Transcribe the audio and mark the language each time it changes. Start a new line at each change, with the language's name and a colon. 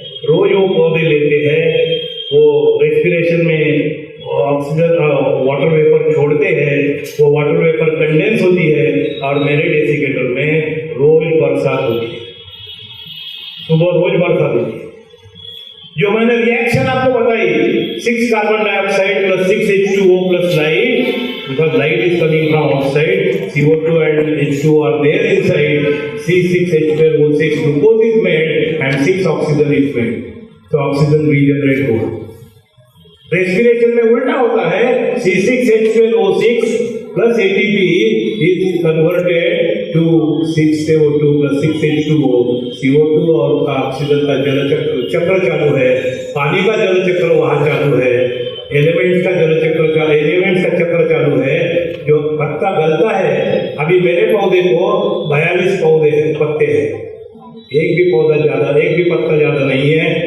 Hindi: रोज वो पौधे लेते हैं, वो रेस्पिरेशन में ऑक्सीजन वाटर वेपर छोड़ते हैं. वो वाटर वेपर कंडेंस होती है और मेरे डेसिकेटर में रोज बरसात होती है. सुबह रोज बरसात होती है. जो मैंने रिएक्शन आपको बताई, 6 carbon dioxide plus 6H2O plus light,
English: because light is coming from outside, CO2 and H2 are there inside, C6H12O6 glucose is made and 6 oxygen is made. So oxygen regenerate
Hindi: होगा. रेस्पिरेशन में उल्टा होता है,
English: C6H12O6 plus ATP is converted to 6CO2 plus 6H2O.
Hindi: CO2 और oxygen का जल चक्र चालू है, पानी का जल चक्र वहाँ चालू है, एलिमेंट्स का चक्र चालू है. जो पत्ता गलता है, अभी मेरे पौधे को 42 पत्ते हैं, एक भी पत्ता ज्यादा नहीं है.